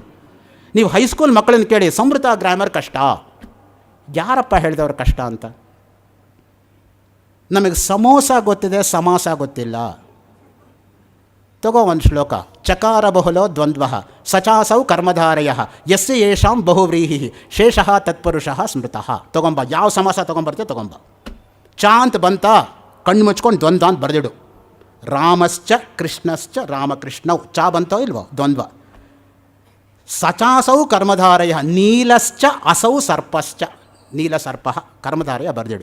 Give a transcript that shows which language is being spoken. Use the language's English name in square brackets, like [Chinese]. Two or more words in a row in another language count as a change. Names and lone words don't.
[Kannada] ನೀವು ಹೈಸ್ಕೂಲ್ ಮಕ್ಕಳನ್ನು ಕೇಳಿ, ಸಂವೃತ ಗ್ರಾಮರ್ ಕಷ್ಟ. ಯಾರಪ್ಪ ಹೇಳಿದವ್ರು ಕಷ್ಟ ಅಂತ? ನಮಗೆ ಸಮೋಸ ಗೊತ್ತಿದೆ, ಸಮಾಸ ಗೊತ್ತಿಲ್ಲ. ತಗೋ ಒಂದು ಶ್ಲೋಕ, [Sanskrit] ಚಕಾರ ಬಹುಲೋ ದ್ವಂದ್ವ ಸಚಾಸೌ ಕರ್ಮಧಾರಯ ಯಸ್ಯ ಯೇಷಾಂ ಬಹುವ್ರೀಹಿ ಶೇಷಃ ತತ್ಪುರುಷಃ ಸ್ಮೃತಃ. [Kannada] ತೊಗೊಂಬ, ಯಾವ ಸಮಾಸ ತೊಗೊಂಬರ್ತೀವಿ ತೊಗೊಂಬ. ಚ ಅಂತ ಬಂತ, ಕಣ್ಣು ಮುಚ್ಕೊಂಡು ದ್ವಂದ್ವ ಅಂತ ಬರೆದಿಡು. [Sanskrit] ರಾಮಶ್ಚ ಕೃಷ್ಣಶ್ಚ ರಾಮಕೃಷ್ಣೌ, [Kannada] ಚ ಬಂತೋ ಇಲ್ವೋ? ದ್ವಂದ್ವ. [Sanskrit] ಸಚಾಸೌ ಕರ್ಮಧಾರಯ ನೀಲಶ್ಚ ಅಸೌ ಸರ್ಪಶ್ಚ, [Kannada] ನೀಲ ಸರ್ಪ ಕರ್ಮಧಾರಯ ಬರೆದಿಡು.